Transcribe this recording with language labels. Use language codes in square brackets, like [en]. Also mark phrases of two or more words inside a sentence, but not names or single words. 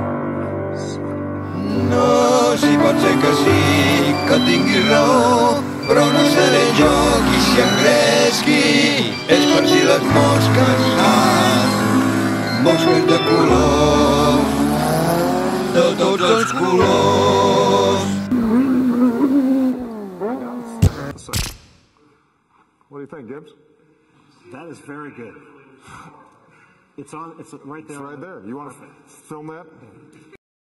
[ca] No, si pot ser que sí, que tingui raó, però no seré jo qui s'hi engresqui. És per si les mosques, mosques de colors, de tots els colors. [en] What do you think, Gibbs? That is very good. It's right there. It's right there. You want to film that?